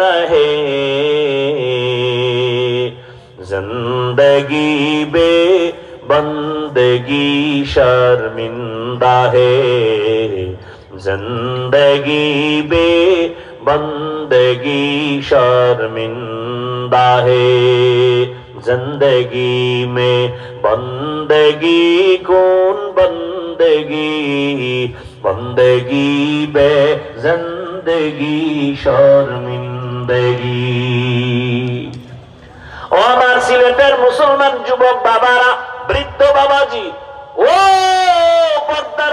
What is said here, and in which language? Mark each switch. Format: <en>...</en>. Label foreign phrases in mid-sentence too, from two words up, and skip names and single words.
<ur>نہیں، زندگی بے بندگی شرمندہ ہے، زندگی بے بندگی شرمندہ ہے۔ زندگی میں بندگی کون بندگی، بندگی بے زندگی شرمندگی۔</ur> <bn>ও আমার সিলেটের মুসলমান যুবক বাবারা, বৃদ্ধ বাবাজি, ও পর্দার</bn>